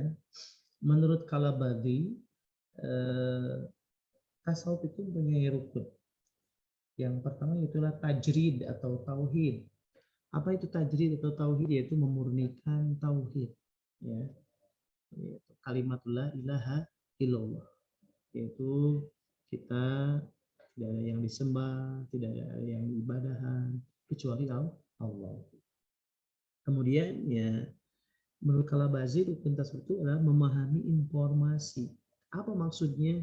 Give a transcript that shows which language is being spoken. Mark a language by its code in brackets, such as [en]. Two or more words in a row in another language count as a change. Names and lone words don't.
[id] Menurut Kalabadi, tasawuf itu mempunyai rukun. Yang pertama itulah tajrid atau tauhid. Apa itu tajrid atau tauhid? Yaitu memurnikan tauhid, ya. [ar] Yaitu kalimatul la ilaha illallah. [id] Yaitu kita tidak ada yang disembah, tidak ada yang diibadahan kecuali Allah. Kemudian ya menurut Kalabazi rukun tasawuf itu adalah memahami informasi. Apa maksudnya?